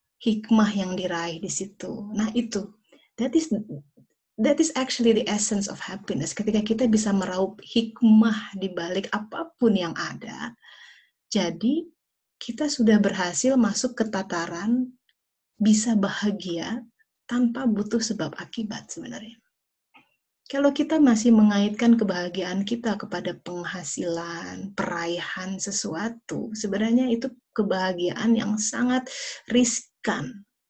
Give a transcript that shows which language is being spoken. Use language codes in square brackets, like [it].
[id] hikmah yang diraih di situ. Nah itu, [en] that is actually the essence of happiness. [id] Ketika kita bisa meraup hikmah di balik apapun yang ada, jadi kita sudah berhasil masuk ke tataran bisa bahagia tanpa butuh sebab akibat sebenarnya. Kalau kita masih mengaitkan kebahagiaan kita kepada penghasilan, peraihan sesuatu, sebenarnya itu kebahagiaan yang sangat riskan.